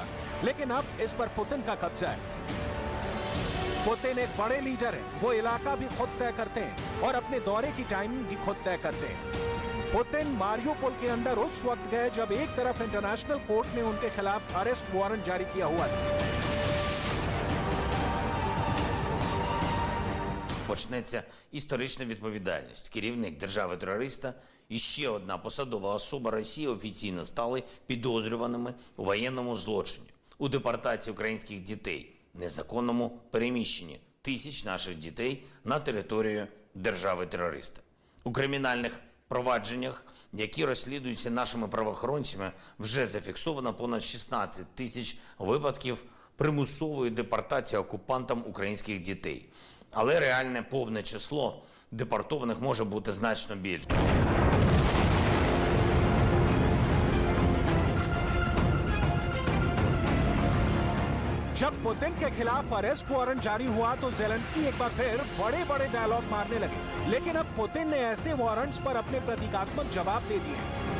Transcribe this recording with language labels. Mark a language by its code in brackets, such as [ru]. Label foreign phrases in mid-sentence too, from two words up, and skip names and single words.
[hi] लेकिन अब इस पर पुतिन का कब्जा है। पुतिन एक बड़े लीडर हैं, वो इलाका भी खुद तय करते हैं और अपने दौरे की टाइमिंग भी खुद तय करते हैं। पुतिन मारियोपोल के अंदर उस वक्त गए जब एक तरफ [en] International Court [hi] ने उनके खिलाफ [en] arrest warrant [hi] जारी किया हुआ था। [uk] Почнеться історична відповідальність. Керівник держави-терориста і ще одна посадова особа Росії офіційно стали підозрюваними у воєнному злочині, у депортації українських дітей, незаконному переміщенні тисяч наших дітей на територію держави-терориста. У кримінальних провадженнях, які розслідуються нашими правоохоронцями, вже зафіксовано понад 16 тисяч випадків примусової депортації окупантам українських дітей. Але реальне повне число депортованих може бути значно більше. [hi] जब पुतिन के खिलाफ [en] arrest warrant [hi] जारी हुआ तो ज़ेलेंस्की एक बार फिर बड़े बड़े डायलॉग मारने लगे। लेकिन अब पुतिन ने ऐसे वारंट्स पर अपने प्रतीकात्मक जवाब दे दिए।